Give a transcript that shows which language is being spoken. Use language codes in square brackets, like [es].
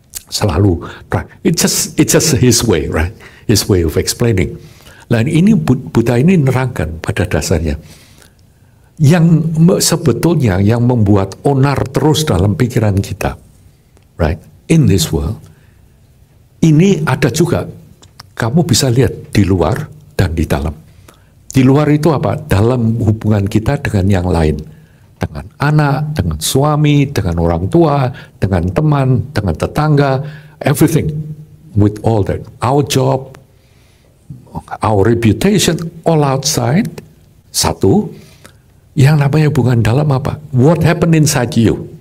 [en] Selalu, right? It's just his way, right? His way of explaining. [id] Dan ini Buddha ini nerangkan pada dasarnya. Yang sebetulnya yang membuat onar terus dalam pikiran kita, right, [en] in this world, [id] ini ada juga, kamu bisa lihat di luar dan di dalam. Di luar itu apa? Dalam hubungan kita dengan yang lain. Dengan anak, dengan suami, dengan orang tua, dengan teman, dengan tetangga, everything. [en] With all that. Our job, our reputation, all outside. [id] Satu, yang namanya hubungan dalam apa? [en] What happened inside you?